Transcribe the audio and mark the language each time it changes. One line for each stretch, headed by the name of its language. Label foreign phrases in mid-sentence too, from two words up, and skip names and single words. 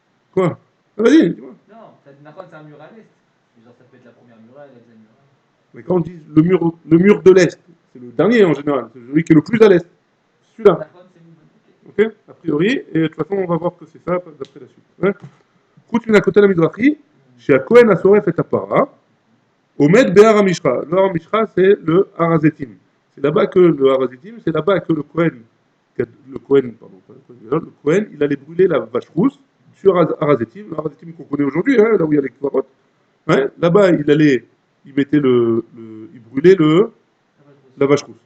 French: Quoi? Ah, vas-y, dis-moi. Non, Nakon, c'est un mur à l'est. Mais genre, ça peut être la première muraille, la deuxième muraille. Mais quand on dit le mur de l'Est, c'est le dernier en général, c'est celui qui est le plus à l'Est. Celui-là. Nakon, c'est une bonne. Ok. Ok? A priori, et de toute façon, on va voir que c'est ça d'après la suite. Hein? Route
Hebrew: מן הכותל המזרחי, שהכהן השורף את הפרה, עומד בהר המשחה.
French: Le Har Mishra, c'est le Harazetim. C'est là-bas que le Harazetim, c'est là-bas que le Kohen, pardon, pas le Kohen, il allait brûler la vache rousse sur Harazetim, le Harazetim qu'on connaît aujourd'hui, hein, là où il y a les Kvarot. Ouais, là-bas, il mettait il brûlait la vache rousse.